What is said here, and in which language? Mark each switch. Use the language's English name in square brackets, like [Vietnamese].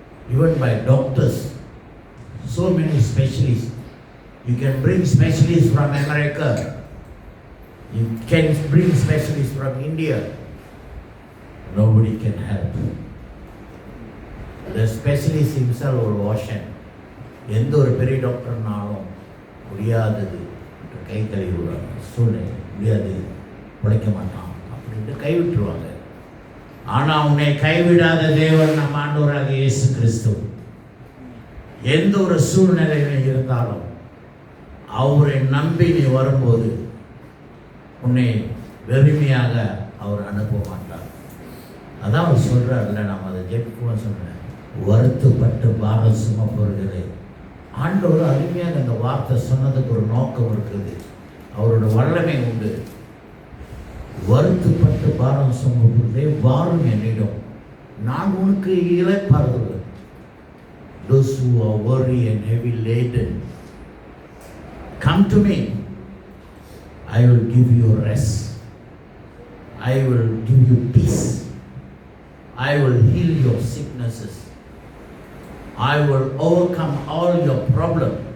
[English] Even by doctors, so many specialists. You can bring specialists from America. You can bring specialists from India. Nobody can help. The specialist himself will wash him. [Tamil] எந்த ஒரு பெரிய டாக்டர்னாலும் முடியாதது கை கழுவிடுவாங்க. சூழ்நிலை முடியாது, உழைக்க மாட்டான் அப்படின்ட்டு கைவிட்டுருவாங்க. ஆனால் உன்னை கைவிடாத தேவன் நம்ம ஆண்டவராக இயேசு கிறிஸ்து. எந்த ஒரு சூழ்நிலையில் இருந்தாலும் அவரை நம்பி நீ வரும்போது உன்னை வெறுமையாக அவர் அனுப்ப மாட்டார். அதான் அவர் சொல்கிறார்ல, நம்ம அதை ஜெபிக்குமா சொல்கிறேன், வருத்தப்பட்டு பாரம் சுமப்பவர்களே. ஆண்டவர் அருமையாக அந்த வார்த்தை சொன்னதுக்கு ஒரு நோக்கம் இருக்குது, அவரோட வல்லமை உண்டு. வருத்தப்பட்டு பாரம் சுமப்பவர்களே வாரும் என்னிடம், நான் உனக்கு இளைப்பாறுதல். [English] Those who are worried and heavy laden, come to me. I will give you rest. I will give you peace. I will heal your sicknesses. I will overcome all your problem.